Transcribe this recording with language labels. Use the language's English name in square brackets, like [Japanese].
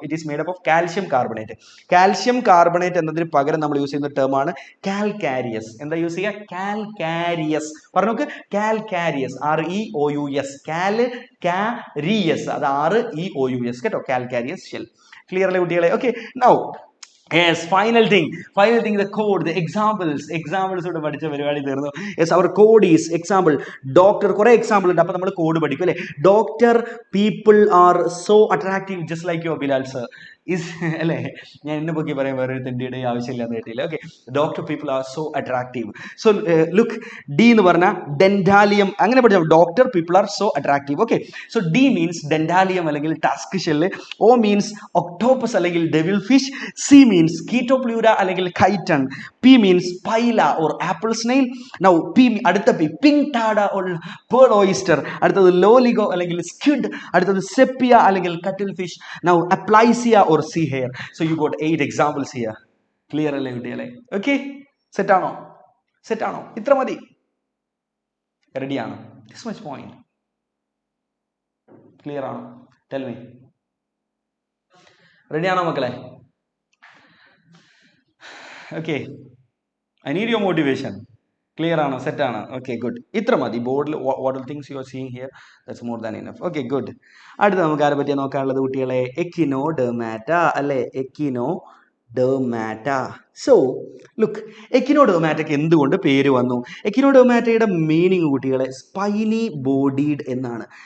[English] it is made up of [Malayalam] calcium carbonate. Calcium carbonate എന്നതിന് പകരം നമ്മൾ യൂസ് ചെയ്യുന്ന ടേമാണ് കാൽക്കാരിയസ്. എന്താ യൂസ് ചെയ്യുക? കാൽക്കാരിയസ്. പറഞ്ഞു നോക്ക്, കാൽക്കാരിയസ്. REOUS. കാൽക്കാരിയസ്, അത് REOUS കേട്ടോ. Calcareous shell. ക്ലിയർ അല്ലേ കുട്ടികളെ? [English] okay, now yes, final thing, the code, the examples [Malayalam] ഓട് പഠിച്ച പരിപാടി തീർന്നു. [English] yes, our code is example doctor. [Malayalam] കുറെ എക്സാമ്പിൾ ഉണ്ട്, അപ്പോൾ നമ്മൾ കോഡ് പഠിക്കും അല്ലേ. [English] doctor people are so attractive just like your Bilal sir is [Malayalam] അല്ലേ. ഞാൻ എന്നെ പൊക്കി പറയാൻ വേറെ തെണ്ടിയുടെ ആവശ്യമില്ലാന്ന് കേട്ടില്ല. [English] Okay, doctor people are so attractive. [Malayalam] So look, D എന്ന് പറഞ്ഞാൽ ഡെന്റാലിയം, അങ്ങനെ പഠിച്ചാൽ [English] Doctor people are so attractive. Okay, so D means dentalium അല്ലെങ്കിൽ tusk shell. O means octopus അല്ലെങ്കിൽ devil fish. C means chaetopleura അല്ലെങ്കിൽ chiton. P means pila or apple snail. Now P അടുത്ത P pinctada or pearl oyster. [Malayalam] അടുത്തത് Loligo അല്ലെങ്കിൽ squid. അടുത്തത് sepia അല്ലെങ്കിൽ കട്ടിൽ fish. [English] Now aplysia or sea hair. So you got 8 examples here. [Malayalam] Clear അല്ലേ കുട്ടികളെ? ഓക്കെ, സെറ്റ് ആണോ? സെറ്റ് ആണോ? ഇത്ര മതി? റെഡി ആണോ? [English] This much point. [Malayalam] ക്ലിയർ ആണോ? [English] Tell me. [Malayalam] റെഡി ആണോ മക്കളെ? [English] Okay, I need your motivation. [Malayalam] Clear ആണോ? സെറ്റ് ആണ്? Okay, good. ഇത്ര മതി. [English] ബോർഡിൽ what things you are seeing here, that's more than enough. Okay, good. [Malayalam] അടുത്ത നമുക്ക് ആരെ പറ്റിയാ നോക്കാനുള്ളത് കുട്ടികളെ? എക്കിനോഡെർമാറ്റ അല്ലേ. എക്കിനോഡെർമാറ്റ. സോ ലുക്ക്, എക്കിനോഡെർമാറ്റയ്ക്ക് എന്തുകൊണ്ട് പേര് വന്നു? എക്കിനോഡെർമാറ്റയുടെ മീനിങ് കുട്ടികളെ സ്പൈനി ബോഡീഡ് എന്നാണ്.